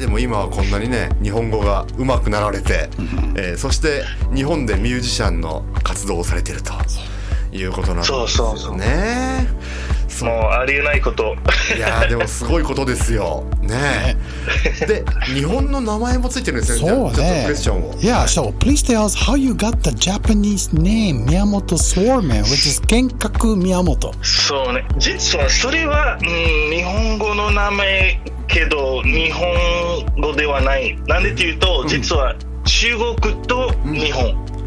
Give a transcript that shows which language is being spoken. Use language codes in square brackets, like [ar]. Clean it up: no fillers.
[ja] でも今はこんなにね、日本語がうまくなられて、そして日本でミュージシャンの活動をされているということなんですよね。そうもうありえないこと。いやでもすごいことですよね。で、日本の名前もついてるんですね。そうね。ちょっとクエスチョンを。 [en] Yeah, so please tell us how you got the Japanese name Miyamoto Sworman, which is 剣客宮本。 [ja] そうね。実はそれは、日本語の名前けど日本語ではない。なんでっていうと、実は中国と日本。